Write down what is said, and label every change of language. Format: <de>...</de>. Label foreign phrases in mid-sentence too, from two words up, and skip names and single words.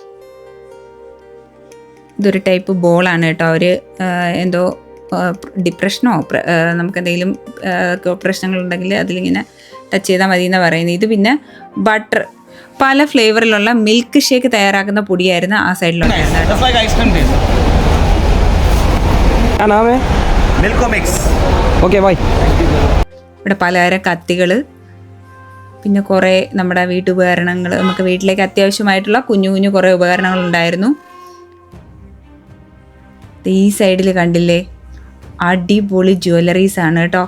<ml>ഇതൊരു ടൈപ്പ് ബോളാണ് കേട്ടോ. ഒരു എന്തോ ഡിപ്രഷനോ നമുക്കെന്തെങ്കിലും പ്രശ്നങ്ങളുണ്ടെങ്കിൽ അതിലിങ്ങനെ ടച്ച് ചെയ്താൽ മതി എന്നാണ് പറയുന്നത്. ഇത് പിന്നെ പല ഫ്ലേവറിലുള്ള</ml> <en>milk shake</en> <ml>തയ്യാറാക്കുന്ന പൊടിയായിരുന്നു ആ സൈഡിലുണ്ടായിരുന്നത് കേട്ടോ.</ml> <en>Just like ice cream taste.</en> <hi>क्या नाम है? Milko mix.</hi> <en>okay bye.</en> <ml>ഇവിടെ പലതരം കത്തികൾ, പിന്നെ കുറേ നമ്മുടെ വീട്ടുപകരണങ്ങൾ, നമുക്ക് വീട്ടിലേക്ക് അത്യാവശ്യമായിട്ടുള്ള കുഞ്ഞു കുഞ്ഞു കുറേ ഉപകരണങ്ങൾ ഉണ്ടായിരുന്നു. ഈ സൈഡിൽ കണ്ടില്ലേ, അടിപൊളി ജ്വല്ലറീസ് ആണ് കേട്ടോ.</ml>